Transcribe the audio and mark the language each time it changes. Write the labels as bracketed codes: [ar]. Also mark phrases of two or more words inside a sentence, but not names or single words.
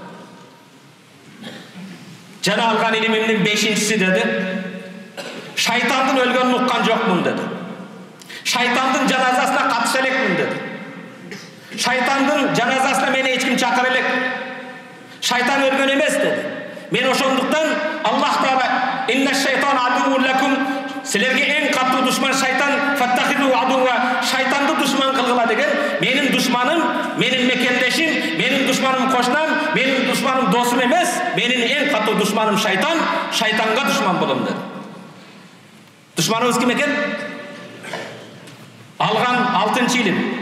[ky] Жана алган илимимдин 5-инчиси деди, шайтандын өлгөнүн уккан жокмун деди. Шайтандын жаназасына катыша элекмин деди. Шайтандын жаназасына мени эч ким чакыра элек. Шайтан өлгөн эмес деди. Мен ошондуктан Аллах Таала [ar] إن الشيطان عدو لكم, [ky] силерге эң катуу душман шайтан, [ar] فاتخذوه عدوا, [ky] шайтанды душман кылгыла деген. Менин душманым, менин мекендешим, менин душманым кошнам, менин душманым досум эмес, менин эң катуу душманым шайтан, шайтанга душман болом деди. Душманыбыз ким экен? Алган 6-чы илим.